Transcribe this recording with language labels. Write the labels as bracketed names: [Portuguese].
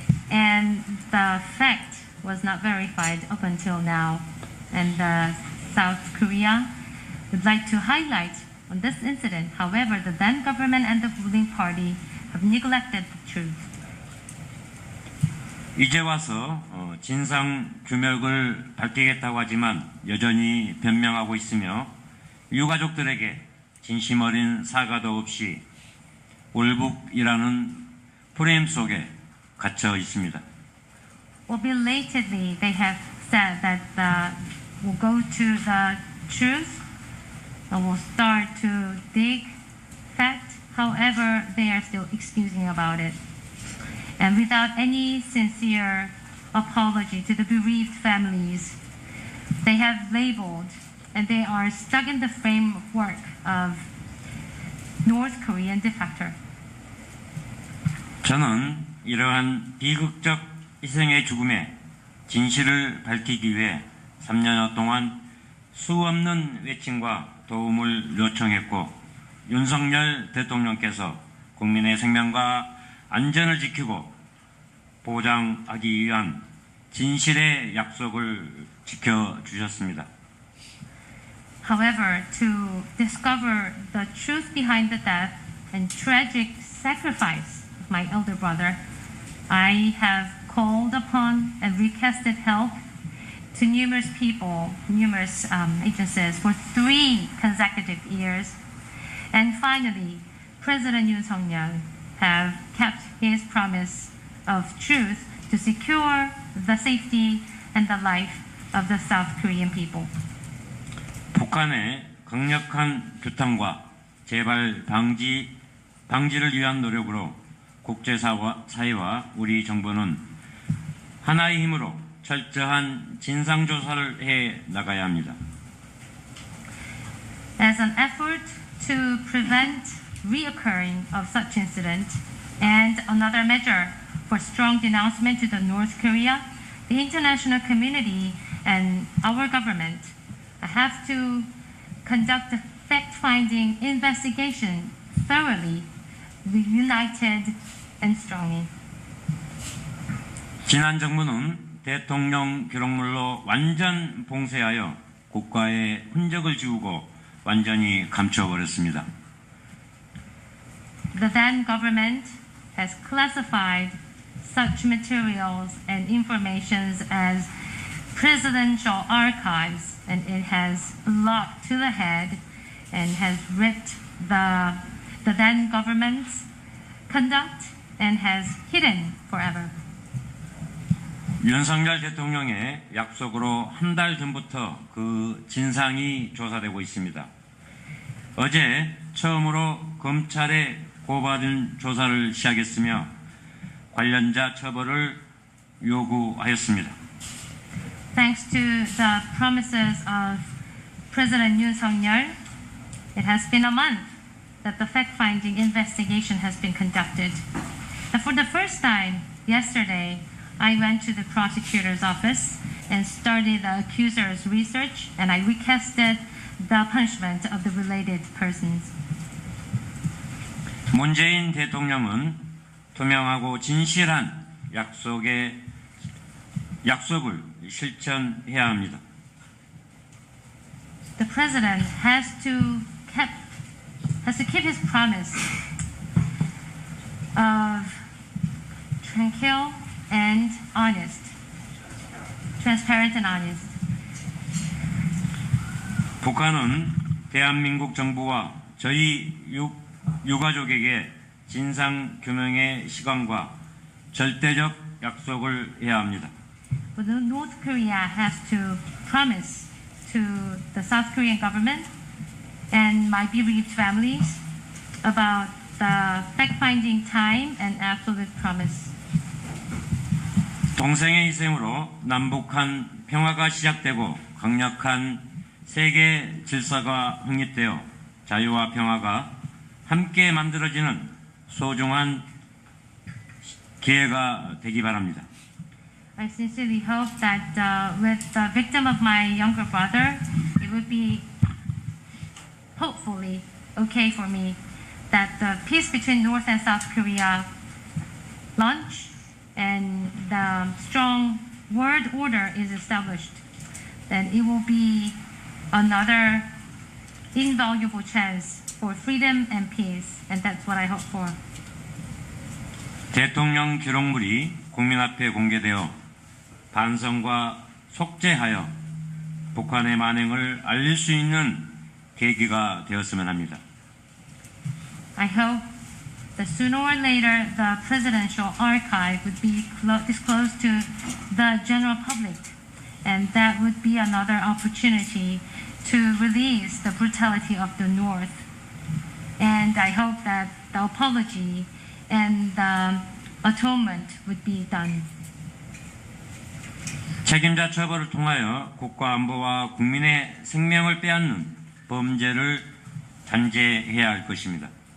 [English] And the fact was not verified up until now. And South Korea would like to highlight on this incident, however, the then government and the ruling party have neglected the truth. [Korean] 이제 와서 진상 규명을 밝히겠다고 하지만 여전히 변명하고 있으며 유가족들에게 진심 어린 사과도 없이 올북이라는 프레임 속에 갇혀 있습니다. [English] Well, belatedly, they have said that we'll go to the truth and we'll start to dig fact. However, they are still excusing about it. And without any sincere apology to the bereaved families, they have labeled and they are stuck in the framework of North Korean defector. [Korean] 저는 이러한 비극적 희생의 죽음에 진실을 밝히기 위해 3년여 동안 수없는 외침과 도움을 요청했고 윤석열 대통령께서 국민의 생명과 안전을 지키고 보장하기 위한 진실의 약속을 지켜주셨습니다. [English] However, to discover the truth behind the death and tragic sacrifice of my elder brother, I have called upon and requested help to numerous people, numerous agencies for 3 consecutive years. And finally, President Yoon Suk-yeol have kept his promise of truth to secure the safety and the life of the South Korean people. [Korean] 북한의 강력한 규탄과 재발 방지를 위한 노력으로 국제사회와 우리 정부는 하나의 힘으로 철저한 진상조사를 해 나가야 합니다. [English] As an effort to prevent reoccurring of such incident and another measure for strong denouncement to the North Korea, the international community and our government have to conduct a fact-finding investigation thoroughly, united and strongly. [Korean] 지난 정부는 대통령 기록물로 완전 봉쇄하여 국가의 흔적을 지우고 완전히 감춰버렸습니다. [English] The then government has classified such materials and informations as presidential archives, and it has locked to the head and has ripped the then government's conduct and has hidden forever. [Korean] 윤석열 대통령의 약속으로 한 달 전부터 그 진상이 조사되고 있습니다. 어제 처음으로 검찰에 고받은 조사를 시작했으며 관련자 처벌을 요구하였습니다. [English] Thanks to the promises of President Yoon Suk-yeol, it has been a month that the fact-finding investigation has been conducted. And for the first time, yesterday, I went to the prosecutor's office and started the accuser's research, and I requested the punishment of the related persons. [Korean] 문재인 대통령은 투명하고 진실한 약속을 실천해야 합니다. [English] the president has to keep his promise of tranquil and honest, transparent and honest. [Korean] 북한은 대한민국 정부와 저희 유가족에게 진상 규명의 시간과 절대적 약속을 해야 합니다. [English] But North Korea has to promise to the South Korean government and my bereaved families about the fact-finding time and absolute promise. [Korean] 동생의 희생으로 남북한 평화가 시작되고 강력한 세계 질서가 확립되어 자유와 평화가 함께 만들어지는 소중한 기회가 되기 바랍니다. [English] I sincerely hope that with the victim of my younger brother, it would be hopefully okay for me that the peace between North and South Korea launch and the strong world order is established. Then it will be another invaluable chance for freedom and peace, and that's what I hope for. [Korean] 대통령 기록물이 국민 앞에 공개되어 반성과 속죄하여 북한의 만행을 알릴 수 있는 계기가 되었으면 합니다. [English] I hope that sooner or later the presidential archive would be disclosed to the general public, and that would be another opportunity to release the brutality of the North. And I hope that the apology and the atonement would be done. [Korean] 책임자 처벌을 통하여 국가 안보와 국민의 생명을 빼앗는 범죄를 단죄해야 할 것입니다.